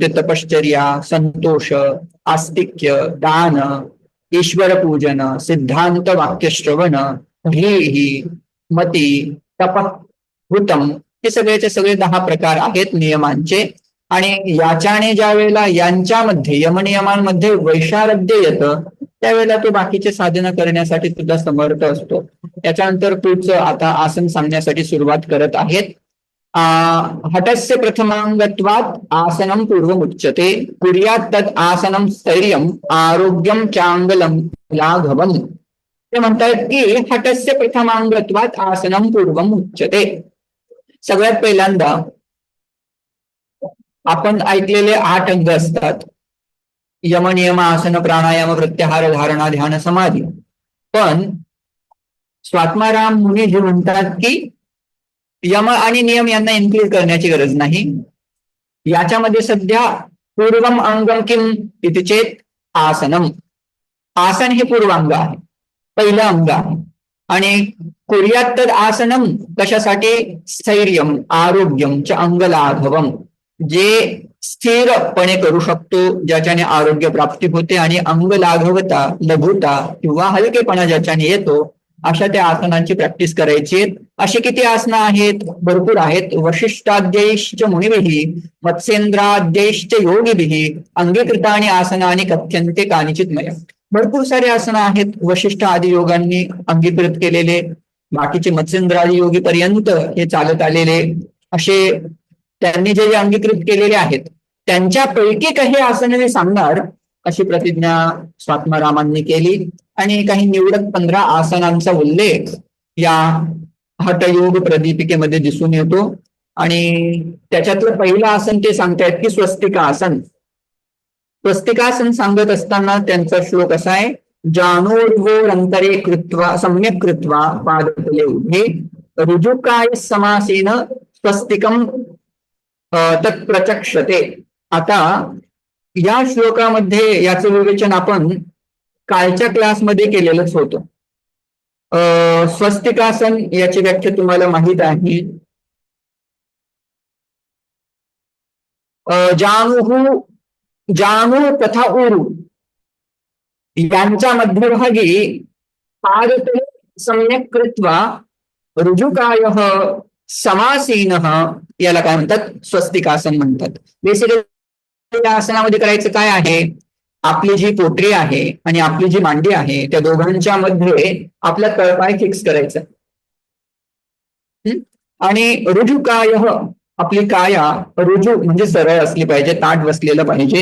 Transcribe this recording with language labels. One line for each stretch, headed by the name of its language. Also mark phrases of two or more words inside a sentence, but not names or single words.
Marathi: तपश्चर्या, संतोष, आस्तिक्य, दान, ईश्वर पूजन, सिद्धांत वाक्यश्रवण, ह्रीही, मती, तप, भूतम, हे सगळेचे सगळे 10 प्रकार आहेत नियमांचे. आणि याच्याने ज्या वेळेला यांच्यामध्ये यमनियमांमध्ये वैशारद्य येतं त्यावेळेला तो बाकीचे साधना करण्यासाठी सुद्धा समर्थ असतो. त्याच्यानंतर पुढचं आता आसन सांगण्यासाठी सुरुवात करत आहेत.
Sanskrit: हठस्य प्रथमांगत्वात आसनम पूर्वमुच्यते कुर्यात् तत् आसनम स्थैर्यम आरोग्यम चांगलम लाघवम.
Marathi: ते म्हणतात की
Sanskrit: हठस्य प्रथमांगत्वात आसनम पूर्वमुच्यते.
Marathi: सगळ्यात पहिल्यांदा आपण ऐकलेले 8 अंग असतात. यम, नियम, आसन, प्राणायाम, प्रत्याहार, धारणा, ध्यान, समाधी. पण स्वात्माराम मुनी जे म्हणतात की यम आणि नियम यांना इन्क्लूड करण्याची गरज नाही. याच्यामध्ये सध्या
Sanskrit: पूर्वम अंगम किम इति चेत आसनम.
Marathi: आसन हे पूर्वांग आहे, पहिलं अंग आहे.
Sanskrit: आणि कुर्यात् तद् आसनम कशासाठी? स्थैर्यम आरोग्यम च अंगलाघवम,
Marathi: जे स्थिरपणे करू शकतो, ज्याच्याने आरोग्य प्राप्ती होते आणि अंग लाघवता, लघुता किंवा हलकेपणा ज्याच्याने येतो, अशा त्या आसनांची प्रॅक्टिस करायची. अशी किती आसनं आहेत? भरपूर आहेत.
Sanskrit: वशिष्ठाद्यैश्च मुनिभिः मत्स्येंद्राद्यैश्च योगिभिः अंगीकृतानि आसनानि कथ्यन्ते कानिचित् मया.
Marathi: भरपूर सारे आसनं आहेत वशिष्ठ आदी योगांनी अंगीकृत केलेले. बाकीचे मत्स्येंद्र आदी योगी पर्यंत हे चालत आलेले असे त्यांनी जे अंगीकृत केलेले आहेत त्यांच्यापैकी काही आसने मी सांगणार अशी प्रतिज्ञा स्वात्मारामांनी केली. आणि काही निवडक 15 आसनांचा उल्लेख या हठयोग प्रदीपिकेमध्ये दिसून येतो. आणि त्याच्यातलं पहिलं आसन ते सांगतायत की स्वस्तिकासन. स्वस्तिकासन सांगत असताना त्यांचा श्लोक असा आहे.
Sanskrit: जानोर्वोरंतरे कृत्वा सम्यक कृत्वा पादतले उभे रुजुकाय समासेन स्वस्तिकम तत्प्रचक्षते.
Marathi: आता या श्लोकामध्ये याचं विवेचन आपण कालच्या क्लासमध्ये केलेलंच होतं. स्वस्तिकासन याची व्याख्या तुम्हाला माहित आहे.
Sanskrit: जानू तथा उरु
Marathi: यांच्या मध्यभागी
Sanskrit: पादतले सम्यक कृत्वा रुजुकायः समासीनः
Marathi: याला काय म्हणतात? स्वस्तिकासन म्हणतात. बेसिकली या आसनामध्ये करायचं काय आहे? आपली जी पोटरी आहे आणि आपली जी मांडी आहे त्या दोघांच्या मध्ये आपला तळपाय फिक्स करायचा. आणि रुजुकायः आपली काया रुजू म्हणजे सरळ असली पाहिजे, ताट बसलेलं पाहिजे.